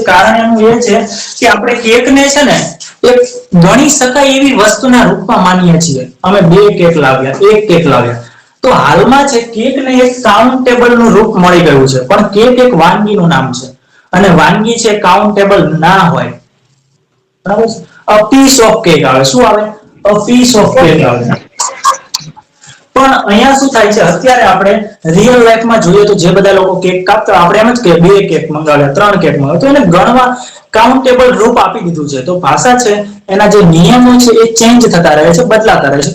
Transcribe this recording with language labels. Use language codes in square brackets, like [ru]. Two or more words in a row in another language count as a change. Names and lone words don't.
[gu] કારણ એનું એ છે કે આપણે કેકને છે ને એક ગણી શકાય એવી વસ્તુના રૂપમાં માનીએ છીએ. અમે 2 કેક લાવ્યા, 1 કેક લાવ્યા. તો હાલમાં છે કેકને એક કાઉન્ટેબલ નું રૂપ મળી ગયું છે. પણ કેક એક વાનગીનું નામ છે અને વાનગી છે કાઉન્ટેબલ ના હોય. બરાબર. [en] a piece of cake [gu] આવે. શું આવે? [en] a piece of cake [gu] આવે. પણ અહીંયા શું થાય છે? અત્યારે આપણે [en] real lifeમાં [gu] જોઈએ તો જે બધા લોકો કેક કાપતા આપણે એમ જ કે 2 કેક મંગાવ્યા, 3 કેક મંગાવ્યા, તો એને ગણવા કાઉન્ટેબલ રૂપ આપી દીધું છે. તો ભાષા છે એના જે નિયમો છે એ ચેન્જ થતા રહે છે, બદલાતા રહે છે.